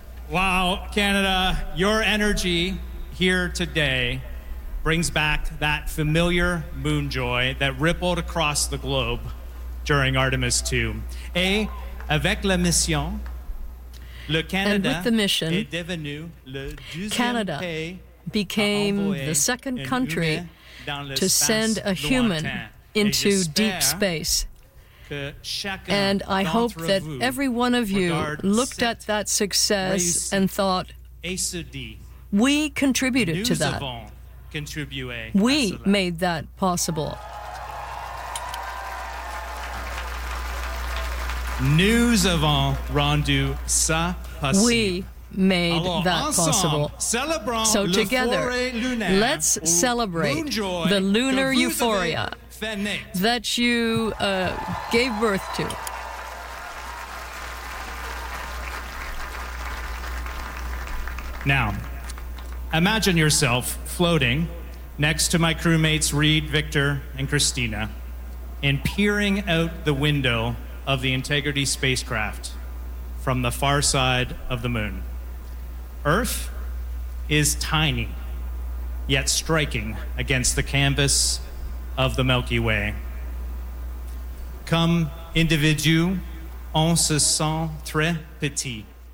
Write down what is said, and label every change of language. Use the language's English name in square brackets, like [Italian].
[English] Wow, Canada, your energy here today brings back that familiar moon joy that rippled across the globe during Artemis II. [French] Et avec la mission, le Canada, [English] and with the mission, [French] est devenu le deuxième [English] Canada [French] pays [English] became the second country to send a human into deep space. And I hope that every one of you looked at that success and thought, we contributed to that. We made that possible. [French] Nous avons rendu ça possible. [English] We made that possible. So together, let's celebrate the lunar euphoria that you gave birth to. Now, imagine yourself floating next to my crewmates Reed, Victor, and Christina, and peering out the window of the Integrity spacecraft from the far side of the moon. Earth is tiny, yet striking against the canvas of the Milky Way. [French] Comme individu, on se sent très petit.